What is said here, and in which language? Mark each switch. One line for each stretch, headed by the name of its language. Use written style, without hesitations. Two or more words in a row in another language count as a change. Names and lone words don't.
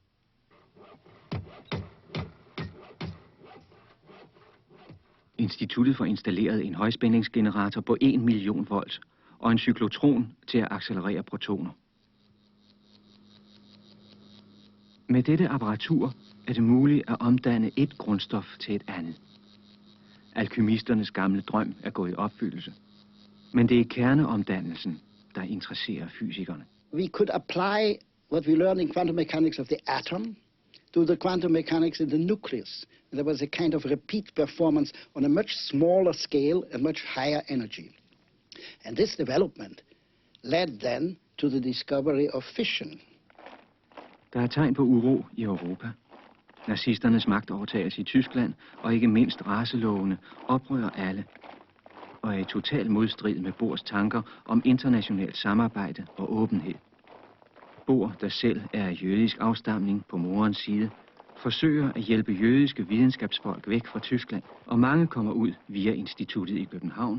Danish: Instituttet får installeret en højspændingsgenerator på 1 million volt og en cyklotron til at accelerere protoner. Med dette apparatur er det muligt at omdanne et grundstof til et andet. Alkymisternes gamle drøm er gået i opfyldelse. Men det er kerneomdannelsen, der interesserer fysikerne.
English: We could apply what we learned in quantum mechanics of the atom to the quantum mechanics in the nucleus. And there was a kind of repeat performance on a much smaller scale and much higher energy. And this development led then to the discovery of fission.
Danish: Der er tegn på uro i Europa. Nazisternes magtovertagelse i Tyskland og ikke mindst racelovene oprører alle og er i total modstrid med Bohrs tanker om internationalt samarbejde og åbenhed. Bohr, der selv er af jødisk afstamning på morens side, forsøger at hjælpe jødiske videnskabsfolk væk fra Tyskland, og mange kommer ud via instituttet i København.